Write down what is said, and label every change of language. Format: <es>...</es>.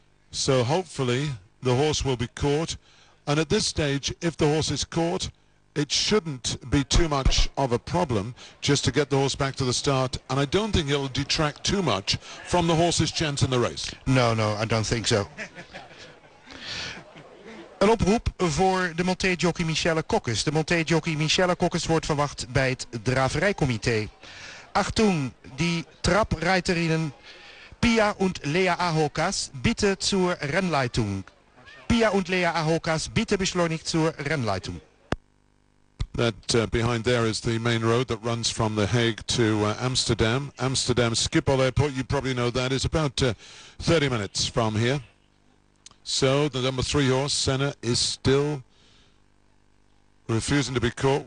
<en>So hopefully the horse will be caught. And at this stage, if the horse is caught, it shouldn't be too much of a problem just to get the horse back to the start. And I don't think it'll detract too much from the horse's chance in the race. No, I don't think so.</en> <nl>Een oproep voor de Monté-jockey Michelle Kokkes. De Monté-jockey Michelle Kokkes wordt verwacht bij het draverijcomité.</nl> <de>Achtung, die Trabreiterinnen Pia und Lea Ahokas bitte zur Rennleitung. Pia und Lea Ahokas bitte beschleunigt zur Rennleitung.</de> <en>That behind there is the main road that runs from The Hague to Amsterdam. Amsterdam Schiphol Airport, you probably know that, is about 30 minutes from here. So the number 3 horse, Senna, is still refusing to be caught.</en>